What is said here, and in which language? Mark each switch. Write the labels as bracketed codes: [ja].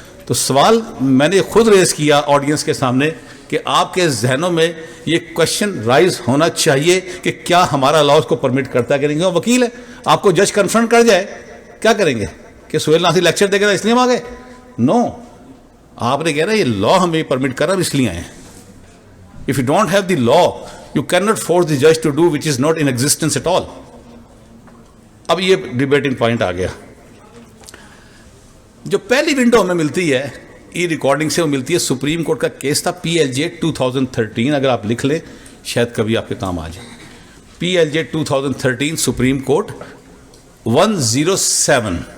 [ur] تو سوال میں نے خود ریز کیا آڈینس کے سامنے کہ آپ کے ذہنوں میں یہ کوشچن رائز ہونا چاہیے کہ کیا ہمارا لا اس کو پرمٹ کرتا ہے کہ نہیں. وکیل ہے، آپ کو جج کنفرنٹ کر جائے، کیا کریں گے کہ سہیل ناصر لیکچر دے گا اس لیے ہم آ گئے؟ نو، آپ نے کہہ رہا ہے یہ لا ہمیں پرمٹ کر رہا ہے، اس لیے آئے ہیں. [en] If you don't have the law, you cannot force the judge to do which is not in existence at all. [ur] اب یہ ڈیبیٹنگ پوائنٹ آ گیا. جو پہلی ونڈو ہمیں ملتی ہے ای ریکارڈنگ سے، وہ ملتی ہے سپریم کورٹ کا کیس تھا PLJ 2013. اگر آپ لکھ لیں شاید کبھی آپ کے کام آ جائے. PLJ 2013 supreme court 107.